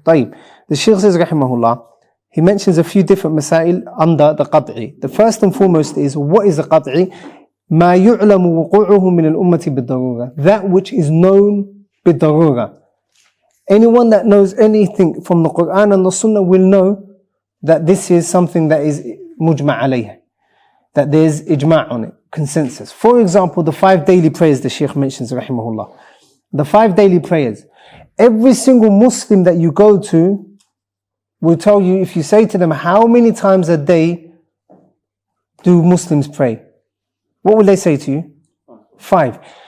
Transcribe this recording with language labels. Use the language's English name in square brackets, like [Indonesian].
[English] طيب the Shaykh says [Arabic] رحمه الله, [English] he mentions a few different masail under the qat'i. The first and foremost is, what is the qat'i? [Arabic] ما يعلم وقوعه من الأمة بالضرورة, [English] that which is known [Arabic] بالضرورة. [English] Anyone that knows anything from the Quran and the Sunnah will know that this is something that is mujma' alayh, that there is ijma' on it, consensus. For example, the 5 daily prayers the Shaykh mentions rahimahullah. The 5 daily prayers. Every single Muslim that you go to will tell you, if you say to them, how many times a day do Muslims pray? What will they say to you? 5.